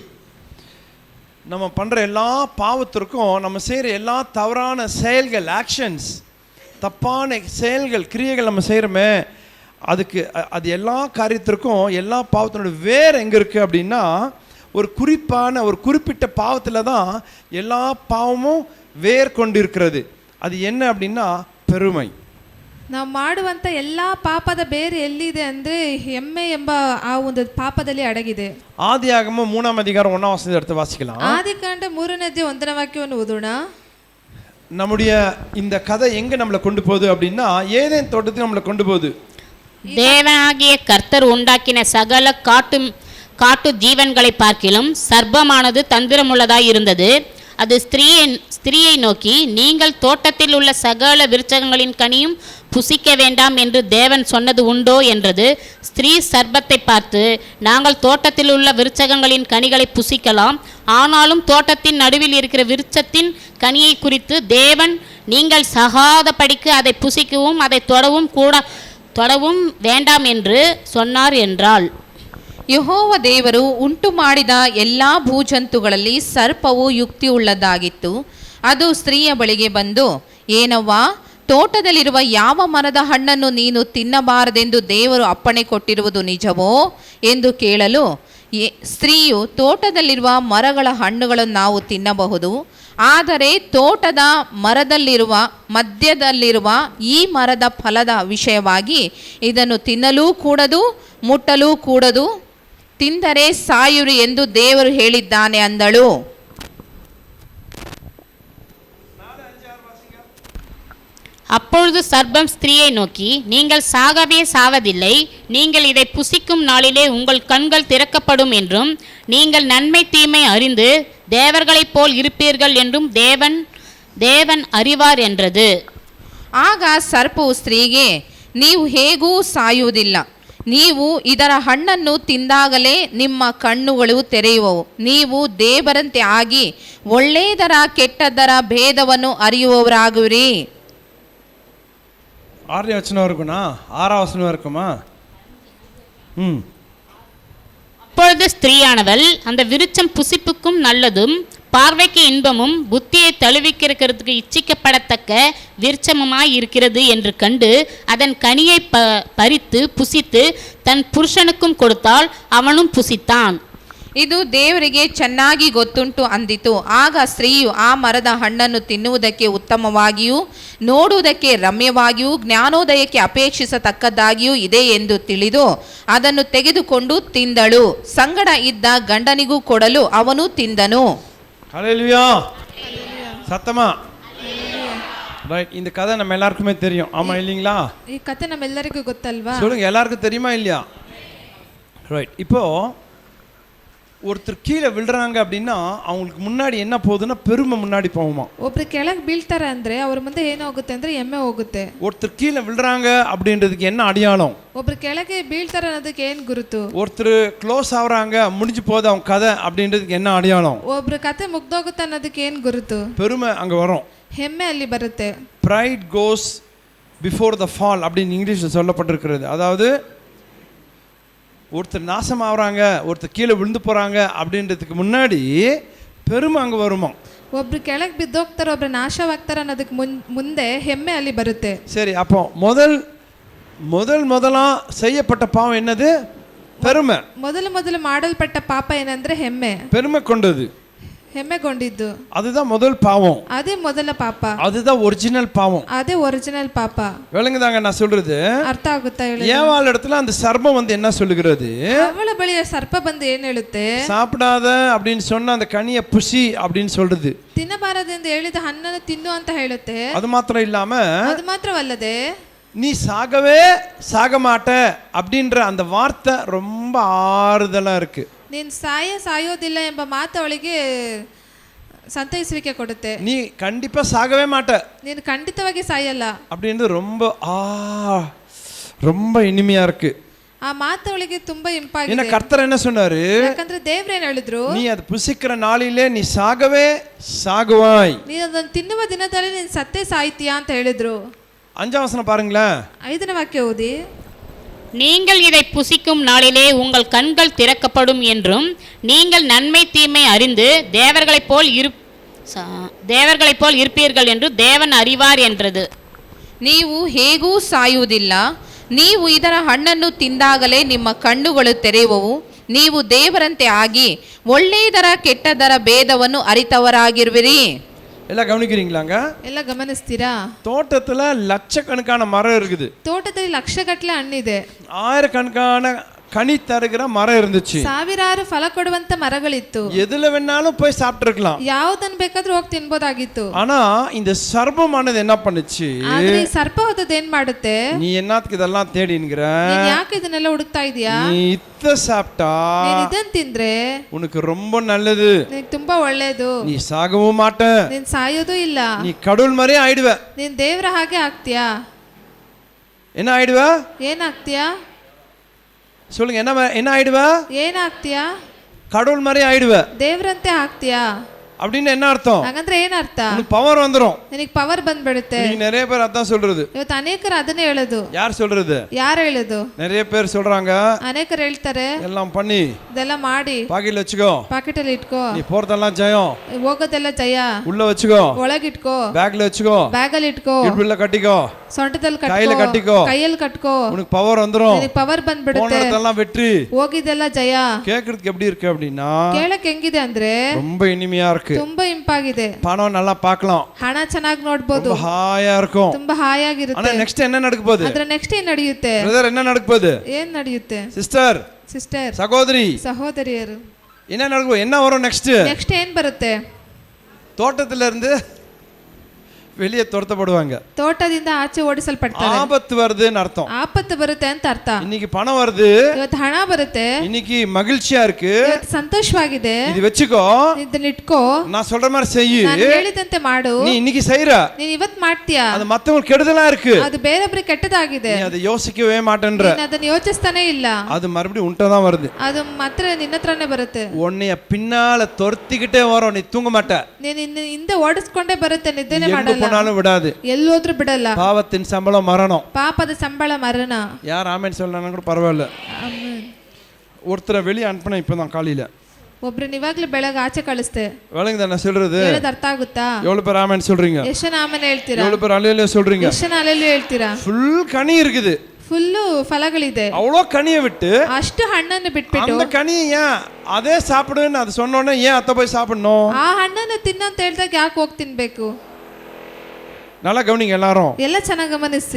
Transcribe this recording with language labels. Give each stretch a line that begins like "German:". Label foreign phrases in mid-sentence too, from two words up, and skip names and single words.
Tamil: நம்ம பண்ற எல்லா பாவத்திற்கும், நம்ம செய்யற எல்லா தவறான செயல்கள், ஆக்ஷன்ஸ், தப்பான செயல்கள், கிரியைகள் நம்ம செய்யறோமே, அது எல்லா காரியத்திற்கும், எல்லா பாவத்தினுடைய வேர் எங்க இருக்கு அப்படின்னா, ஒரு குறிப்பிட்ட பாவத்துல தான் எல்லா பாவமும் வேர் கொண்டிருக்கிறது. அது என்ன அப்படின்னா பெருமை.
Kannada: ನಾವು ಮಾಡುವಂತ ಎಲ್ಲಾ ಪಾಪದ ಬೇರು ಎಲ್ಲಿದೆ ಅಂದ್ರೆ ಹೆಮ್ಮೆ ಎಂಬ ಆ ಒಂದು ಪಾಪದಲ್ಲಿ ಅಡಗಿದೆ.
Tamil: ஆதியாகமம் 3 அதிகாரம் 1 வசனத்தை எடுத்து வாசிக்கலாம்.
Kannada: ಆದಿಕಾಂಡ 3ನೇ 1ನೇ ವಾಕ್ಯವನ್ನು ಓದೋಣ.
Tamil: நம்முடைய இந்த கதை எங்க நம்மளை கொண்டு போகுது அப்படின்னா, ஏதேன் தோட்டத்துக்கு நம்மளை கொண்டு போகுது. தேவனாகிய கர்த்தர் உண்டாக்கின சகல காட்டு ஜீவன்களை பார்க்கிலும் சர்ப்பமானது தந்திரமுள்ளதாய் இருந்தது. அது ஸ்திரீயை நோக்கி, நீங்கள் தோட்டத்தில் உள்ள சகல விருட்சங்களின் கனியும் புசிக்க வேண்டாம் என்று தேவன் சொன்னது உண்டோ என்றது. ஸ்திரீ சர்ப்பத்தை பார்த்து, நாங்கள் தோட்டத்தில் உள்ள விருட்சகங்களின் கனிகளை புசிக்கலாம், ஆனாலும் தோட்டத்தின் நடுவில் இருக்கிற விருட்சத்தின் கனியை குறித்து தேவன் நீங்கள் சகாதபடிக்கு அதை புசிக்கவும் அதை தொடவும் வேண்டாம் என்று சொன்னார் என்றாள்.
Kannada: ಯೆಹೋವ ದೇವರು ಉಂಟು ಮಾಡಿದ ಎಲ್ಲ ಭೂಜಂತುಗಳಲ್ಲಿ ಸರ್ಪವು ಯುಕ್ತಿಯುಳ್ಳದ್ದಾಗಿತ್ತು. ಅದು ಸ್ತ್ರೀಯ ಬಳಿಗೆ ಬಂದು, ಏನವ್ವಾ, ತೋಟದಲ್ಲಿರುವ ಯಾವ ಮರದ ಹಣ್ಣನ್ನು ನೀನು ತಿನ್ನಬಾರದೆಂದು ದೇವರು ಅಪ್ಪಣೆ ಕೊಟ್ಟಿರುವುದು ನಿಜವೋ ಎಂದು ಕೇಳಲು, ಸ್ತ್ರೀಯು, ತೋಟದಲ್ಲಿರುವ ಮರಗಳ ಹಣ್ಣುಗಳನ್ನು ನಾವು ತಿನ್ನಬಹುದು, ಆದರೆ ತೋಟದ ಮಧ್ಯದಲ್ಲಿರುವ ಈ ಮರದ ಫಲದ ವಿಷಯವಾಗಿ ಇದನ್ನು ತಿನ್ನಲೂ ಕೂಡದು, ಮುಟ್ಟಲೂ ಕೂಡದು, ತಿಂದರೆ ಸಾಯುರಿ ಎಂದು ದೇವರು ಹೇಳಿದ್ದಾನೆ ಅಂದಳು.
Tamil: அப்பொழுது சர்ப்பம் ஸ்திரீயை நோக்கி, நீங்கள் சாகவே சாவதில்லை, நீங்கள் இதை புசிக்கும் நாளிலே உங்கள் கண்கள் திறக்கப்படும் என்றும் நீங்கள் நன்மை தீமை அறிந்து தேவர்களைப் போல் இருப்பீர்கள் என்றும் தேவன் அறிவார் என்றது.
Kannada: ಆಗ ಸರ್ಪವು ಸ್ತ್ರೀಗೆ, ನೀವು ಹೇಗೂ ಸಾಯುವುದಿಲ್ಲ, ನೀವು ಇದರ ಹಣ್ಣನ್ನು ತಿಂದಾಗಲೇ ನಿಮ್ಮ ಕಣ್ಣುಗಳು ತೆರೆಯುವವು, ನೀವು ದೇವರಂತೆ ಆಗಿ ಒಳ್ಳೆಯದರ ಕೆಟ್ಟದ್ದರ ಭೇದವನ್ನು அறியுವவராகுவிರಿ. 6ನೇ ವಚನ
Tamil: இருக்குனா 6ஆம் வசனம் இருக்குமா? அப்பொழுது ஸ்திரீயானவள் அந்த விருட்சம் புசிப்புக்கும் நல்லதும் பார்வைக்கு இன்பமும் புத்தியை தழுவிக்கிறதுக்கு இச்சிக்கப்படத்தக்க விருட்சமுமாய் இருக்கிறது என்று கண்டு அதன் கனியை பறித்து புசித்து தன் புருஷனுக்கும் கொடுத்தால் அவனும் புசித்தான்.
Kannada: ಇದು ದೇವರಿಗೆ ಚೆನ್ನಾಗಿ ಗೊತ್ತುಂಟು ಅಂದಿತು. ಆಗ ಸ್ತ್ರೀಯು ಆ ಮರದ ಹಣ್ಣನ್ನು ತಿನ್ನುವುದಕ್ಕೆ ಉತ್ತಮವಾಗಿಯೂ ನೋಡುವುದಕ್ಕೆ ರಮ್ಯವಾಗಿಯೂ ಜ್ಞಾನೋದಯಕ್ಕೆ ಅಪೇಕ್ಷಿಸತಕ್ಕದ್ದಾಗಿಯೂ ಇದೆ ಎಂದು ತಿಳಿದು ಅದನ್ನು ತೆಗೆದುಕೊಂಡು ತಿಂದಳು. ಸಂಗಡ ಇದ್ದ ಗಂಡನಿಗೂ ಕೊಡಲು ಅವನು ತಿಂದನು.
Tamil: ஹல்லேலூயா, சத்தமா. ரைட், இந்த கதை நம்ம எல்லாருக்குமே தெரியும், ஆமா இல்லீங்களா?
Kannada: ಈ ಕಥೆ ನಮ್ಮೆಲ್ಲರಿಗೂ ಗೊತ್ತಲ್ವಾ?
Tamil: சொல்லுங்க, எல்லாருக்கும் தெரியுமா இல்லையா? ரைட், இப்போ ஒருத்தர் கீழே விழுறாங்க அப்படின்னா அவங்களுக்கு முன்னாடி என்ன போகுதுன்னா பெருமை முன்னாடி போகுமா.
Kannada: ಒಬ್ರು ಕೆಳಗೆ ಬೀಳ್ತಾರೆ ಅಂದ್ರೆ ಅವ್ರ ಮುಂದೆ ಏನಾಗುತ್ತೆ ಅಂದ್ರೆ ಹೆಮ್ಮೆ ಹೋಗುತ್ತೆ.
Tamil: ஒருத்தர் கீழே விழுறாங்க அப்படின்றதுக்கு என்ன அடையாளம்?
Kannada: ಒಬ್ರು ಕೆಳಗೆ ಬೀಳ್ತಾರೆ ಅನ್ನೋದಕ್ಕೆ ಏನ್ ಗುರುತು?
Tamil: ஒருத்தர் க்ளோஸ் ஆகுறாங்க, முடிஞ்சு போகுது அவங்க கதை அப்படின்றதுக்கு என்ன அடையாளம்?
Kannada: ಒಬ್ರು ಕತೆ ಮುಗ್ದೋಗುತ್ತೆ ಅನ್ನೋದಕ್ಕೆ ಏನ್ ಗುರುತು?
Tamil: பெருமை அங்க வரும்,
Kannada: ಹೆಮ್ಮೆ ಅಲ್ಲಿ ಬರುತ್ತೆ.
English: pride goes before the fall
Tamil: அப்படின்னு இங்கிலீஷ்ல சொல்லப்பட்டிருக்கிறது. அதாவது ஒருத்தர் நாசம் ஆகுறாங்க, ஒருத்தர் கீழே விழுந்து போகிறாங்க அப்படின்றதுக்கு முன்னாடி பெருமை அங்கே வருமா.
Kannada: ಒಬ್ರು ಕೆಳಗೆ ಬಿದ್ದೋಗ್ತಾರೆ, ಒಬ್ರು ನಾಶವಾಗ್ತಾರೆ ಅನ್ನೋದಕ್ಕೆ ಮುಂದೆ ಹೆಮ್ಮೆ ಅಲ್ಲಿ ಬರುತ್ತೆ.
Tamil: சரி, அப்போ முதலா செய்யப்பட்ட பாவம் என்னது? பெருமை.
Kannada: ಮೊದಲು ಮಾಡಲ್ಪಟ್ಟ ಪಾಪ ಏನಂದ್ರೆ ಹೆಮ್ಮೆ.
Tamil: பெருமை கொண்டது,
Kannada: ಹೆಮ್ಮೆಗೊಂಡಿದ್ದು,
Tamil: அதுதான் முதல் பாவம்.
Kannada: ಅದೇ ಮೊದಲ ಪಾಪ,
Tamil: அதுதான் ஒரிஜினல் பாவம்.
Kannada: ಅದೇ ಒರಿಜಿನಲ್ ಪಾಪ.
Tamil: விளங்குதாங்க நான் சொல்றது?
Kannada: ಅರ್ಥ ಆಗುತ್ತಾ ಹೇಳಿ?
Tamil: ஏவாள் இடத்துல அந்த சர்ப்பம் வந்து என்ன சொல்லுகிறது?
Kannada: ಅವಳ ಬಳಿ ಸರ್ಪ ಬಂದು ಏನ್ ಹೇಳುತ್ತೆ?
Tamil: சாப்பிடாத அப்படின்னு சொன்ன அந்த கனியை புசி அப்படின்னு சொல்றது.
Kannada: ತಿನ್ನಬಾರದೆಂದು ಹೇಳಿದ ಹಣ್ಣನ್ನು ತಿನ್ನು ಅಂತ ಹೇಳುತ್ತೆ.
Tamil: அது மாத்திரம் இல்லாம,
Kannada: ಅದು ಮಾತ್ರವಲ್ಲದೆ
Tamil: நீ சாகவே சாக மாட்ட அப்படின்ற அந்த வார்த்தை ரொம்ப ஆறுதலா இருக்கு.
Kannada: ನೀನು ಸಾಯೋದಿಲ್ಲ ಎಂಬ ಮಾತು ಅವಳಿಗೆ ಸಂತೈಸುವಿಕೆ ಕೊಡುತ್ತೆ.
Tamil: நீ கண்டிப்பா சாகவே மாட்ட,
Kannada: ನೀನು ಖಂಡಿತವಾಗಿ ಸಾಯಲ್ಲ
Tamil: அப்படின்றது ரொம்ப இனிமையா இருக்கு.
Kannada: ಆ ಮಾತು ಅವಳಿಗೆ ತುಂಬಾ
Tamil: ஏன்னா
Kannada: ಇಂಪಾಗಿದೆ.
Tamil: கர்த்தர் என்ன சொன்னாரு?
Kannada: ಯಾಕಂದ್ರೆ ದೇವ್ರು ಏನ್ ಹೇಳಿದ್ರು?
Tamil: நீ அது புசிக்கிற நாளிலே நீ சாகவே சாகுவாய்.
Kannada: ನೀನು ಅದನ್ನು ತಿನ್ನುವ ದಿನದಲ್ಲಿ ನೀನು ಸತ್ತೇ ಸಾಯ್ತೀಯಾ ಅಂತ ಹೇಳಿದ್ರು.
Tamil: 5ஆம் வசனம் பாருங்களேன்.
Kannada: 5ನೇ ವಾಕ್ಯ ಓದಿ.
Tamil: நீங்கள் இதை புசிக்கும் நாளிலே உங்கள் கண்கள் திறக்கப்படும் என்றும் நீங்கள் நன்மை தீமை அறிந்து தேவர்களைப் போல் இருப்பீர்கள் என்று தேவன் அறிவார் என்றது.
Kannada: ನೀವು ಹೇಗೂ ಸಾಯುವುದಿಲ್ಲ, ನೀವು ಇದರ ಹಣ್ಣನ್ನು ತಿಂದಾಗಲೇ ನಿಮ್ಮ ಕಣ್ಣುಗಳು ತೆರೆಯುವವು, ನೀವು ದೇವರಂತೆ ಆಗಿ ಒಳ್ಳೆಯದರ ಕೆಟ್ಟದರ ಭೇದವನ್ನು ಅರಿತವರಾಗಿರುವಿರಿ.
Tamil: எல்லாம் கவனிக்கிறீங்களாங்க?
Kannada: ಎಲ್ಲ ಗಮನಿಸ್ತೀರಾ?
Tamil: தோட்டத்துல லட்சக்கணக்கான மரம் இருக்குது,
Kannada: ತೋಟದಲ್ಲಿ ಲಕ್ಷಗಟ್ಟಲೆ ಹಣ್ಣಿದೆ,
Tamil: ஆயிரக்கணக்கான கனி தருகிற மரம் இருந்துச்சு,
Kannada: ಸಾವಿರಾರು ಫಲ ಕೊಡುವಂತ ಮರಗಳಿತ್ತು.
Tamil: எதுல வேணாலும் போய் சாப்பிட்டுருக்கலாம்,
Kannada: ಯಾವ್ದನ್ ಬೇಕಾದ್ರೂ ಹೋಗಿ ತಿನ್ಬೋದಾಗಿತ್ತು.
Tamil: ஆனா இந்த சர்ப்பமானது என்ன பண்ணுச்சு?
Kannada: ಆದ್ರೆ ಈ ಸರ್ಪ ಹೋದದ್ದು ಏನ್ ಮಾಡುತ್ತೆ?
Tamil: நீ என்னத்துக்கு இதெல்லாம் தேடின்கிற?
Kannada: ನೀನ್ ಯಾಕೆ ಇದನ್ನೆಲ್ಲ ಹುಡುಕ್ತಾ ಇದೀಯಾ?
Tamil: நீ இத சாப்பிட்டா
Kannada: ನೀನ್ ಇದನ್ ತಿಂದ್ರೆ
Tamil: உனக்கு ரொம்ப நல்லது,
Kannada: ನಿನಗೆ ತುಂಬಾ ಒಳ್ಳೇದು,
Tamil: நீ சாகவும் மாட்ட,
Kannada: ನೀನ್ ಸಾಯೋದು ಇಲ್ಲ,
Tamil: நீ கடவுள் மாதிரியே ஆயிடுவ.
Kannada: ನೀನ್ ದೇವ್ರ ಹಾಗೆ ಆಗ್ತೀಯಾ?
Tamil: என்ன ஆயிடுவ?
Kannada: ಏನಾಗ್ತೀಯಾ?
Tamil: சொல்லுங்க, என்ன ஆயிடுவ?
Kannada: ಏನಾಗ್ತೀಯಾ?
Tamil: கடவுள் மாதிரி ஆயிடுவ.
Kannada: ದೇವ್ರಂತೆ ಆಗ್ತೀಯಾ
Tamil: அப்படின்னு என்ன அர்த்தம்?
Kannada: ಹಾಗಂದ್ರೆ ಏನರ್ಥ?
Tamil: உனக்கு பவர் வந்துரும்.
Kannada: ನಿನಗೆ ಪವರ್ ಬಂದ್ಬಿಡುತ್ತೆ.
Tamil: நீங்க நிறைய பேர் அதான் சொல்றது.
Kannada: ಇವತ್ತು ಅನೇಕರು ಅದನ್ನೇ ಹೇಳೋದು.
Tamil: யார் சொல்றது?
Kannada: ಯಾರು ಹೇಳೋದು?
Tamil: நிறைய பேர் சொல்றாங்க,
Kannada: ಅನೇಕರು ಹೇಳ್ತಾರೆ,
Tamil: எல்லாம் பண்ணி
Kannada: ಇದೆಲ್ಲ ಮಾಡಿ
Tamil: பாக்கெட்ல வச்சுக்கோ,
Kannada: ಪಾಕೆಟ್ ಅಲ್ಲಿ ಇಟ್ಕೋ,
Tamil: நீ போறதெல்லாம் ஜெயம்,
Kannada: ಹೋಗೋದೆಲ್ಲ ಜಯ,
Tamil: உள்ள வச்சுக்கோ,
Kannada: ಒಳಗಿಟ್ಕೋ,
Tamil: பேக்ல வச்சுக்கோ,
Kannada: ಬ್ಯಾಗ್ ಅಲ್ಲಿ ಇಟ್ಕೋ,
Tamil: இடுப்புல கட்டிக்கோ,
Kannada: ಸೊಂಟದಲ್ಲಿ
Tamil: கையில
Kannada: ಕಟ್ಕೋ,
Tamil: கட்டிக்கோ,
Kannada: ಕೈಯಲ್ಲಿ ಕಟ್ಕೋ,
Tamil: உனக்கு பவர் வந்துரும்.
Kannada: ನಿನಗೆ ಪವರ್ ಬಂದ್ಬಿಡುತ್ತೆ.
Tamil: போனதெல்லாம் வெற்றி,
Kannada: ಹೋಗಿದ್ದೆಲ್ಲ ಜಯ.
Tamil: கேக்குறதுக்கு எப்படி இருக்கு அப்படின்னா
Kannada: ಕೇಳಕ್ ಹೆಂಗಿದೆ ಅಂದ್ರೆ
Tamil: ரொம்ப இனிமையா இருக்கு,
Kannada: ತುಂಬಾ ಇಂಪಾಗಿದೆ.
Tamil: பணம் நல்லா பார்க்கலாம்,
Kannada: ಹಣ ಚೆನ್ನಾಗಿ ನೋಡ್ಬೋದು,
Tamil: ரொம்ப ஹாயா இருக்கும்.
Kannada: ತುಂಬಾ ಹಾಯಾಗಿರುತ್ತೆ.
Tamil: ஆனா நெக்ஸ்ட் என்ன நடக்க போகுது?
Kannada: ಅದ್ರ ನೆಕ್ಸ್ಟ್ ಏನ್ ನಡೆಯುತ್ತೆ?
Tamil: பிரதர், என்ன நடக்க போகுது?
Kannada: ಏನ್ ನಡೆಯುತ್ತೆ?
Tamil: சிஸ்டர்,
Kannada: ಸಿಸ್ಟರ್,
Tamil: சகோதரி,
Kannada: ಸಹೋದರಿಯರು,
Tamil: என்ன நடக்க போகுது? என்ன வரும் நெக்ஸ்ட்?
Kannada: ನೆಕ್ಸ್ಟ್ ಏನ್ ಬರುತ್ತೆ?
Tamil: தோட்டத்துல இருந்து வெளியே துரத்தப்படுவாங்க.
Kannada: ತೋಟದಿಂದ ಆಚೆ ಓಡಿಸಲ್ಪಡ್ತಾರೆ.
Tamil: ஆபத்து வருதுன்னு அர்த்தம்.
Kannada: ಆಪತ್ತು ಬರುತ್ತೆ ಅಂತ ಅರ್ಥ.
Tamil: இன்னைக்கு பணம் வருது,
Kannada: ಇವತ್ತು ಹಣ ಬರುತ್ತೆ,
Tamil: இன்னைக்கு மகிழ்ச்சியா இருக்கு,
Kannada: ಇವತ್ತು ಸಂತೋಷವಾಗಿದೆ,
Tamil: இது வச்சுக்கோ,
Kannada: ಇದನ್ನ ಇಟ್ಕೋ,
Tamil: நான் சொல்ற மாதிரி செய்யு,
Kannada: ನಾನು ಹೇಳಿದಂತೆ ಮಾಡು.
Tamil: நீ இன்னைக்கு செய்யற,
Kannada: ನೀನ್ ಇವತ್ತು ಮಾಡ್ತೀಯಾ,
Tamil: அது மத்தவங்களுக்கு கெடுதலா இருக்கு,
Kannada: ಅದು ಬೇರೊಬ್ಬರಿಗೆ ಕೆಟ್ಟದಾಗಿದೆ,
Tamil: நீ அதை யோசிக்கவே மாட்டேன்ற,
Kannada: ನೀನ್ ಅದನ್ನ ಯೋಚಿಸ್ತಾನೆ ಇಲ್ಲ,
Tamil: அது மறுபடியும் உன்கிட்ட வருது,
Kannada: ಅದು ಮಾತ್ರ ನಿನ್ನ ಹತ್ರನೇ ಬರುತ್ತೆ.
Tamil: உன்னைய பின்னால துரத்திக்கிட்டே வரும், நீ தூங்க மாட்ட,
Kannada: ನೀನ್ ಹಿಂದೆ ಓಡಿಸ್ಕೊಂಡೇ ಬರುತ್ತೆ, ನಿದ್ದೆನೆ
Tamil: எங்க
Kannada: ಮಾಡಲ್ಲ,
Tamil: போனாலும் விடாது,
Kannada: ಎಲ್ಲೋದ್ರೂ ಬಿಡಲ್ಲ.
Tamil: பாவத்தின் சம்பளம் மரணம்.
Kannada: ಪಾಪದ ಸಂಬಳ ಮರಣ.
Tamil: யார் ஆமென் சொல்லணும் கூட பரவாயில்ல. ஒருத்தரை வெளியே அனுப்பின இப்பதான் காலையில,
Kannada: ಒಬ್ರನ್ನ ಇವಾಗ್ಲೂ ಬೆಳಗ್ಗೆ ಆಚೆ ಕಳಿಸ್ತೆ.
Tamil: விளங்குதா நான் சொல்றது?
Kannada: ಹೇಳೋದು ಅರ್ಥ ಆಗುತ್ತಾ?
Tamil: எவ்வளவு பேர் ஆமென் சொல்றீங்க?
Kannada: ಎಷ್ಟು ಜನ ಆಮೇಲೆ ಹೇಳ್ತೀರಾ?
Tamil: எவ்வளவு பேர் அல்லேலூயா சொல்றீங்க?
Kannada: ಎಷ್ಟು ಜನ ಅಲ್ಲೆಲ್ಲೂ ಹೇಳ್ತೀರಾ?
Tamil: ஃபுல் கனி இருக்குது,
Kannada: ಫುಲ್ಲು ಫಲಗಳಿದೆ,
Tamil: அவ்வளோ கனியை விட்டு
Kannada: ಅಷ್ಟು ಹಣ್ಣನ್ನು ಬಿಟ್ಬಿಟ್ಟು
Tamil: அந்த கனியை ஏன் அதே சாப்பிடுன்னு அது சொன்ன உடனே ஏன் அத்தை போய் சாப்பிடணும்?
Kannada: ಆ ಹಣ್ಣನ್ನು ತಿನ್ನಂತ ಹೇಳಿದಾಗ ಯಾಕೆ ಹೋಗಿ ತಿನ್ಬೇಕು?
Tamil: நல்லா கவனிங்க எல்லாரும்.
Kannada: ಎಲ್ಲ ಚೆನ್ನಾಗಿ ಗಮನಿಸಿ.